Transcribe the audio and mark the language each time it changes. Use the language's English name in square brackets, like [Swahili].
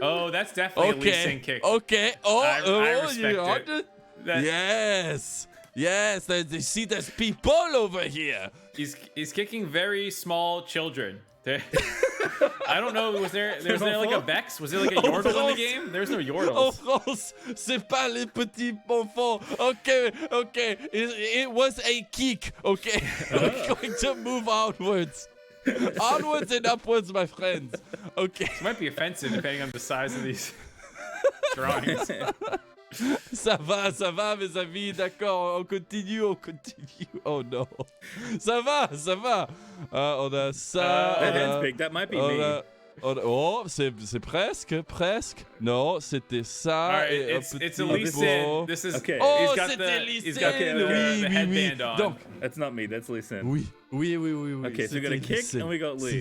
[English] Oh, that's definitely a Lee Sin kick. Okay. I respect it. Yes. You see, there's people over here. He's kicking very small children. I don't know. Was there like a Vex? Was there like a Yordle in the game? There's no Yordles. [French] En France, c'est pas les petits enfants. [English] Okay. It was a kick. Okay. We're going to move onwards. Onwards and upwards, my friends. Okay. This might be offensive depending on the size of these drawings. [French] Ça va, mes amis, d'accord, on continue. Oh non. Ça va. On a ça. [English] That hand's big, that might be me. [French] C'est presque. Non, c'était ça. [English] Right, it's a Lee Sin. This is okay. He's got the headband on. [French] Donc, [English] that's not me, that's Lee Sin. [French] Oui. [English] Okay, so we got a kick and we got Lee.